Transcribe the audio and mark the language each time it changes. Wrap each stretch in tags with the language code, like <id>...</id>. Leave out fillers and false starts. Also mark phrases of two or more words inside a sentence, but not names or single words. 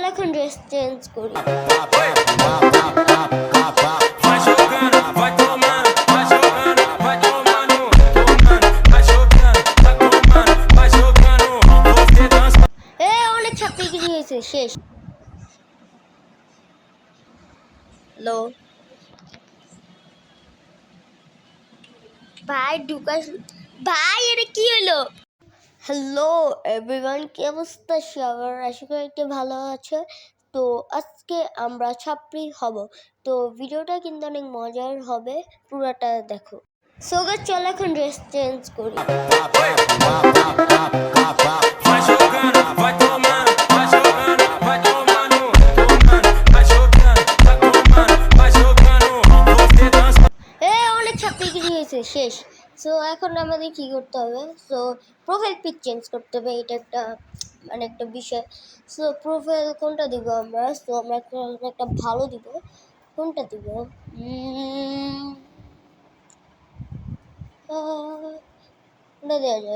<bn>এখন</bn> <en>dress change</en> <bn>করি।</bn> <pt>Vai jogando, vai tomando, vai jogando, vai tomando, tomando, vai jogando, vai tomando, vai jogando. Você dança.</pt> <bn>অনেক ছাপ্পিগিরি হয়েছে, শেষ। হ্যালো ভাই, ঢুকাস ভাই, এটা কি হলো?</bn> <en>hello everyone,</en> <bn>কি অবস্থা সবার? আশা করি একটু ভালো আছে। তো আজকে আমরা ছাত্রী হব, তো ভিডিওটা কিন্তু অনেক মজার হবে, পুরোটা দেখো। সো গাইস, চলো এখন</bn> <en>dress change</en> <bn>করি।</bn> <pt>Vai jogando, vai tomando, vai jogando, vai tomando, tomando, vai jogando, vai tomando, vai jogando. Você dança.</pt> <bn>অনেক ছাত্রীগিরি হয়েছে, শেষ। সো এখন আমাদের কি করতে হবে? সো</bn> <en>profile pic change</en> <bn>করতে হবে, এটা একটা মানে একটা বিষয়। সো প্রোফাইল কোনটা দিব আমরা? সো আমরা একটা ভালো দিব। কোনটা দিব? কোনটা দেওয়া যায়?</bn>